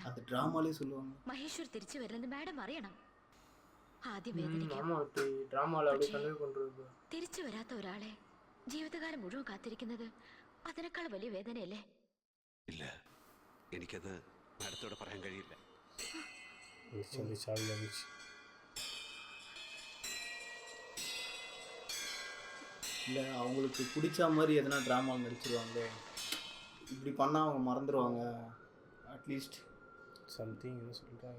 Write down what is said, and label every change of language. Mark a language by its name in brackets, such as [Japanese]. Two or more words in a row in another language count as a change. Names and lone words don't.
[Malayalam] അത് ഡ്രാമയിലേ சொல்லுவாங்க. മഹേശ്വർ തിരിച്ചു വരുന്നത് മാഡം അറിയണം. ആദ്യം വേദനിക്കും. തിരിച്ചു വരാത്ത ഒരാളെ ജീവിതകാലം മുഴുവൻ കാത്തിരിക്കുന്നത് അതിനേക്കാൾ വലിയ വേദനയല്ലേ? ഇല്ല, എനിക്കത് മാഡത്തോട് പറയാൻ കഴിയില്ല. [Tamil] இல்லை அவங்களுக்கு பிடிச்ச மாதிரி எதனா ட்ராமாவில் நடிச்சிருவாங்க. இப்படி பண்ணால் அவங்க மறந்துடுவாங்க. அட்லீஸ்ட் சம்திங் என்ன சொல்கிறாங்க.